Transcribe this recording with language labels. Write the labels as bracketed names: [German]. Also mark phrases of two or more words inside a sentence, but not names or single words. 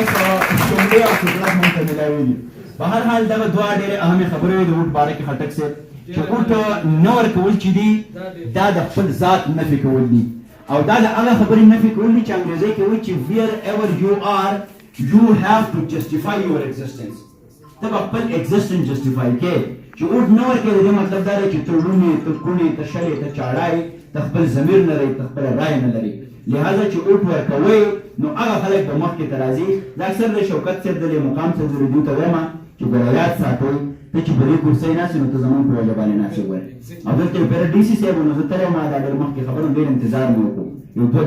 [Pashto] شملې او سوکړک موږ ته میلاوېږي په هر حال دغه دوه ډېرې اهمې خبرې وې د وټ باره کې خټک صاحب چې اوټ نه ورکول چې دي دا د خپل ذات نفي کول دي او دا د هغه خبرې نفي کول دي چې انګریزي کې وایي چې [English] wherever you are you have to justify your existence. [Pashto] ته به خپل [English] existence justify [Pashto] کې چې اوټ نه ورکوي د دې مطلب دا دی چې ته ړوند یې ته کوڼ یې ته شل یې ته چاړه یې ته خپل ضمیر نه لري ته خپله رایه نه لري لہذا چې اوټ ورکوئ نو هغه خلک به مخکې ته راځي دا اکثر د شوکت صاحب د دې مقام صاحب د دوی ته وایم چې ګوره یاد ساتئ ته چې په دې کرسۍ ناست نو ته زموږ په وجه باندې ناست ګوره او دلته یو پیره ډي سي صاحب و نو زه تللی ما دا ډېر مخکې خبره ډېر انتظار مې وکړو یو 2